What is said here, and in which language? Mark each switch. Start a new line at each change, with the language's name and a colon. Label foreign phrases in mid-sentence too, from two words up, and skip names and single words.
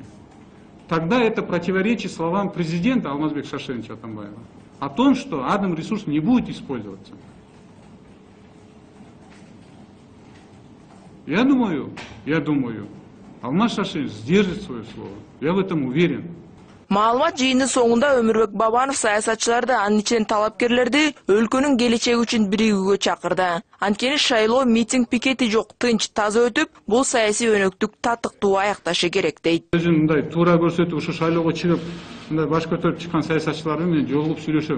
Russian: Тогда это противоречит словам президента Алмазбека Шаршеновича Атамбаева о том, что атомный ресурс не будет использоваться. Я думаю, Алмаз Шаршенович сдержит свое слово. Я в этом уверен.
Kyrgyz: Маалымат жыйынын соңунда Өмүрбек Бабанов саясатчыларды, анын ичинен талапкерлерди өлкөнүн келечеги үчүн биригүүгө чакырды. Анткени шайлоо митинг пикети жок, тынч, таза өтүп, бул саясий өнөктүк татыктуу аякташы керек дейт. Өзүн мындай туура көрсөтүп, ушу шайлоого чыгып, мындай баш көтөрүп чыккан саясатчылар менен жолугуп сүйлөшөм.